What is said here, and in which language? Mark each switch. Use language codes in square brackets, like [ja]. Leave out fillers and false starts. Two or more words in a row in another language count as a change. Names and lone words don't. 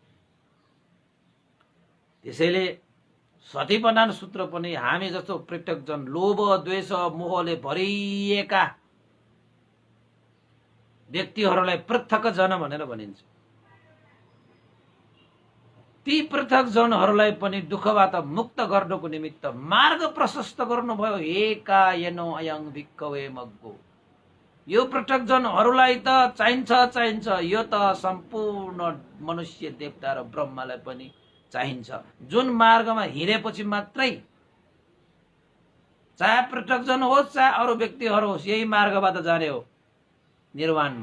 [ne] त्यसैले सतीपत्थान सूत्र पनि हामी जस्तो पृथकजन लोभ द्वेष मोहले भरिएका व्यक्तिहरूलाई पृथक जन भनेर भनिन्छ। ती पृथक जनहरूलाई पनि दुःखबाट मुक्त गर्नको निमित्त मार्ग प्रशस्त गर्नुभयो। [pi] एकायनो अयं भिक्खवे मग्गो। [ne] यो पृथक जनहरूलाई त चाहिन्छ, यो त सम्पूर्ण मनुष्य देवता र ब्रह्मालाई पनि चाहिन्छ। जुन मार्गमा हिँडेपछि मात्रै, चाहे पृथक जन होस् चाहे अरू व्यक्तिहरू होस्, यही मार्गबाट जाने हो निर्वाणमा।